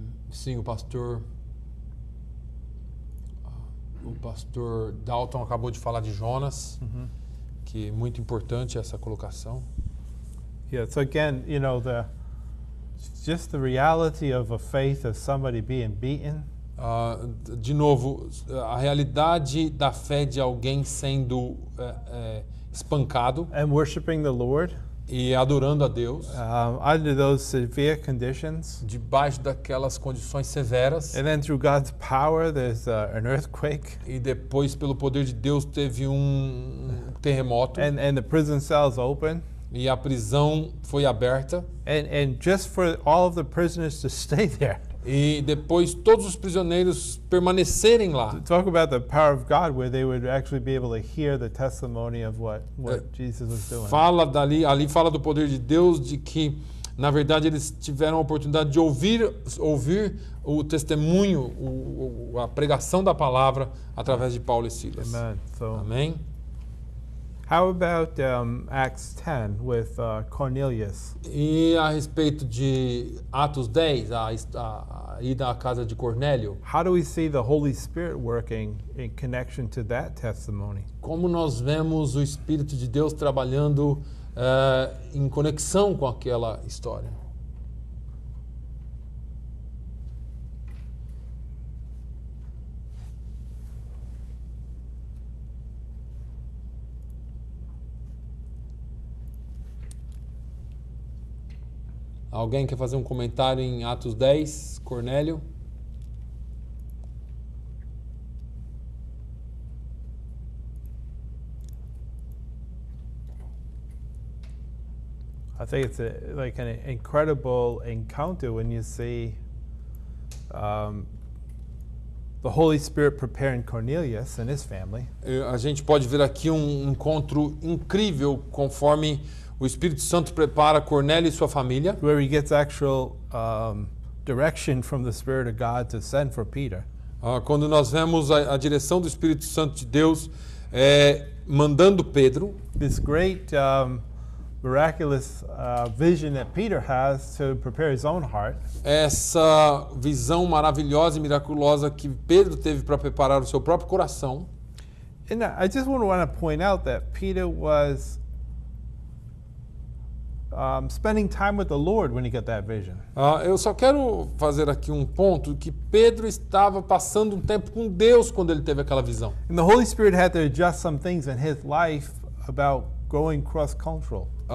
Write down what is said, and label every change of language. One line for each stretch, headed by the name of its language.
Portuguese: Sim, o pastor Dalton acabou de falar de Jonas, que é muito importante essa colocação.
English: Yeah. So again, you know, just the reality of a faith of somebody being beaten.
Portuguese: De novo, a realidade da fé de alguém sendo espancado
English: And worshiping the Lord
Portuguese: e adorando a Deus
English: under those severe conditions.
Portuguese: debaixo daquelas condições severas.
English: And then through God's power, there's an earthquake,
Portuguese: E depois, pelo poder de Deus, teve um terremoto
English: and the prison cells open.
Portuguese: e a prisão foi aberta.
English: And just for all of the prisoners to stay there.
Portuguese: E depois todos os prisioneiros permanecerem lá.
English: Talk about the power of God, where they would actually be able to hear the testimony of what Jesus was doing.
Portuguese: Ali fala do poder de Deus, de que, na verdade, eles tiveram a oportunidade de ouvir o testemunho, a pregação da palavra através de Paulo e Silas.
English: Amen. So,
Portuguese: Amém?
English: how about Acts 10 with Cornelius?
Portuguese: E a respeito de Atos 10, a ida à casa de Cornélio,
English: How do we see the Holy Spirit working in connection to that testimony?
Portuguese: como nós vemos o Espírito de Deus trabalhando em conexão com aquela história? Alguém quer fazer um comentário em Atos 10, Cornélio?
English: I think it's like an incredible encounter when you see the Holy Spirit preparing Cornelius and his family.
Portuguese: A gente pode ver aqui um encontro incrível conforme o Espírito Santo prepara Cornélio e sua família,
English: Where he gets actual direction from the Spirit of God to send for Peter.
Portuguese: quando nós vemos a direção do Espírito Santo de Deus mandando Pedro,
English: This great miraculous vision that Peter has to prepare his own heart.
Portuguese: essa visão maravilhosa e miraculosa que Pedro teve para preparar o seu próprio coração.
English: And I just want to point out that Peter was spending time with the Lord when he got that vision.
Portuguese: Eu só quero fazer aqui um ponto, que Pedro estava passando um tempo com Deus quando ele teve aquela visão.
English: And the Holy Spirit had to adjust some things in his life about going cross-cultural.